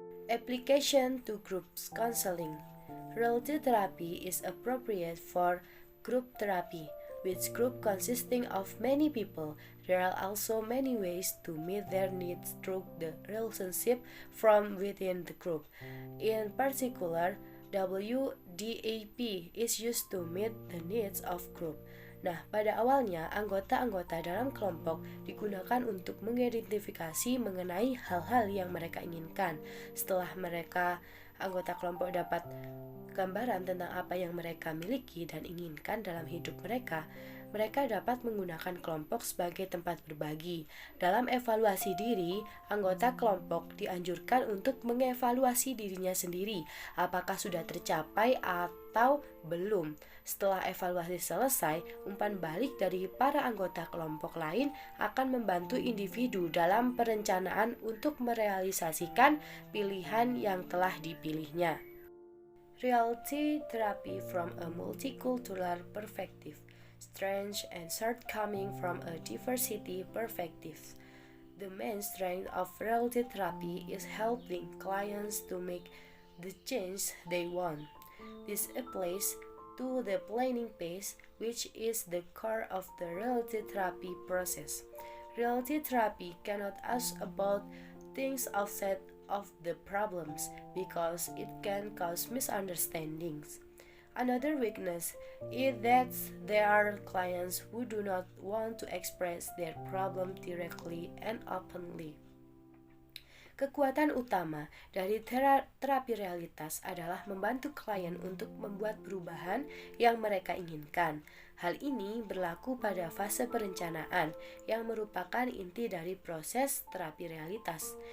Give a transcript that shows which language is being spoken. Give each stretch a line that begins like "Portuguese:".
English: Application to groups counseling. Reality therapy is appropriate for group therapy, which group consisting of many people. There are also many ways to meet their needs through the relationship from within the group. In particular, WDAP is used to meet the needs of group.
Indonesian: Nah, pada awalnya anggota-anggota dalam kelompok digunakan untuk mengidentifikasi mengenai hal-hal yang mereka inginkan. Setelah anggota kelompok dapat gambaran tentang apa yang mereka miliki dan inginkan dalam hidup mereka, Mereka dapat menggunakan kelompok sebagai tempat berbagi. Dalam evaluasi diri, anggota kelompok dianjurkan untuk mengevaluasi dirinya sendiri, apakah sudah tercapai atau belum. Setelah evaluasi selesai, umpan balik dari para anggota kelompok lain akan membantu individu dalam perencanaan untuk merealisasikan pilihan yang telah dipilihnya.
English: Reality therapy from a multicultural perspective. Strengths and shortcomings from a diversity perspective. The main strength of reality therapy is helping clients to make the change they want. This applies to the planning phase, which is the core of the reality therapy process. Reality therapy cannot ask about things outside of the problems because it can cause misunderstandings. Another weakness is that there are clients who do not want to express their problem directly and openly.
Indonesian: Kekuatan utama dari terapi realitas adalah membantu klien untuk membuat perubahan yang mereka inginkan. Hal ini berlaku pada fase perencanaan yang merupakan inti dari proses terapi realitas.